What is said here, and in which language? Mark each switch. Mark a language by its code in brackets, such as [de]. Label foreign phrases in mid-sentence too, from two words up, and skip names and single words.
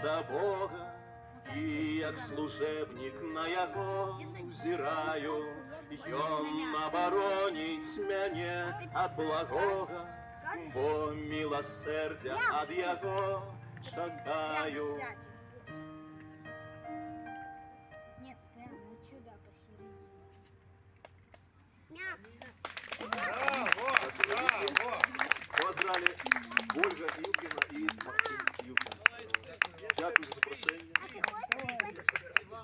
[be] да Бога, і як служебник на яго взираю, ён обороніць мяне ад благога, бо милосердя ад яго чакаю. [ru] Нет, прямо вот сюда посередине. Поздравляю Ольга Ілкіна і Максим Ілкін. [uk] Дякую за запрошення.